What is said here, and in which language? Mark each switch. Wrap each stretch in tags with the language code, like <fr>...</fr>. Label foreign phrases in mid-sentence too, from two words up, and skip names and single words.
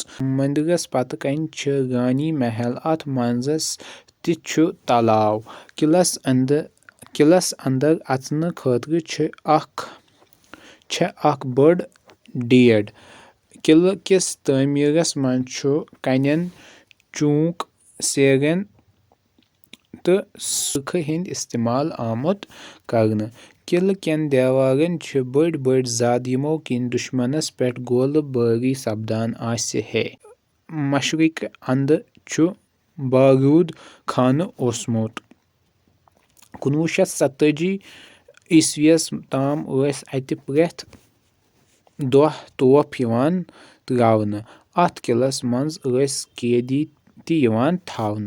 <ks>मंदिरस पत कन छ रानी महल अत मंजस ते छु तलाव। किलस अंदर अचन खतर छ अख बड़ डेड। किले किस तामीरस मंज छु कन्यन चूक सेरन तो सुरख हिंद इस्तेमाल आमुत करने। किले केन देवारन छ बड़ बड़ जद यमो किन दुश्मनस पेठ गोल बारी सपदान आसे है। मशरिक अंद छु बारूद खाने ओसमुत। 1947 ईस्वीस ताम अत प्रेथ दोह तोप यवान त्रावने। अत किलस मंज कैदी ते यवान थावने।</ks>